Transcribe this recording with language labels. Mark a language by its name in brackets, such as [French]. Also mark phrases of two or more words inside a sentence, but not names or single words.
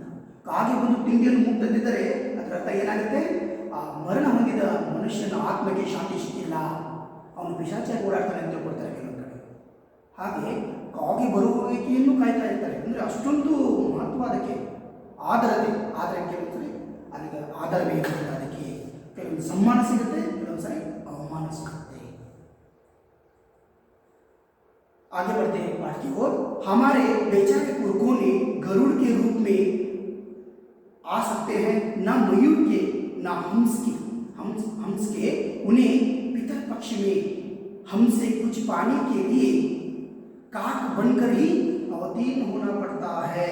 [Kannada] ಕಾಗೆ ಬಂದು ತಿಂಡಿಯನ್ನು ಮುಟ್ಟದಿದ್ದರೆ ಅದರ ಅರ್ಥ ಏನಾಗುತ್ತೆ, ಆ ಮರಣ ಹೊಂದಿದ ಮನುಷ್ಯನ ಆತ್ಮಕ್ಕೆ ಶಾಂತಿ ಸಿಕ್ಕಿಲ್ಲ, ಅವನು ಪಿಶಾಚಿಯಾಗಿ ಓಡಾಡ್ತಾನೆ ಅಂತ ತಿಳ್ಕೊಳ್ತಾರೆ ಕೆಲವೊಂದು ಕಡೆ. ಹಾಗೆ ಕಾಗೆ ಬರುವಿಕೆಯನ್ನು ಕಾಯ್ತಾ ಇರ್ತಾರೆ. ಅಂದರೆ ಅಷ್ಟೊಂದು ಮಹತ್ವ ಅದಕ್ಕೆ, ಆದರೆ ಕೆಲವೊಂದು ಅದಕ್ಕೆ ಆಧಾರವೇ ಇರುತ್ತೆ. ಅದಕ್ಕೆ ಕೆಲವೊಂದು ಸಮ್ಮಾನ ಸಿಗುತ್ತೆ, ಕೆಲವೊಂದು ಸರಿ ಅವಮಾನ ಸಿಗುತ್ತೆ. [Hindi] आगे बढ़ते हैं पाठ की ओर। हमारे बेचारे पुरखों ने गरुड़ के रूप में आ सकते हैं, ना मयूर के ना हंस के। उन्हें पितर पक्ष में हमसे कुछ पाने के लिए काक बनकर ही अवतीर्ण होना पड़ता है।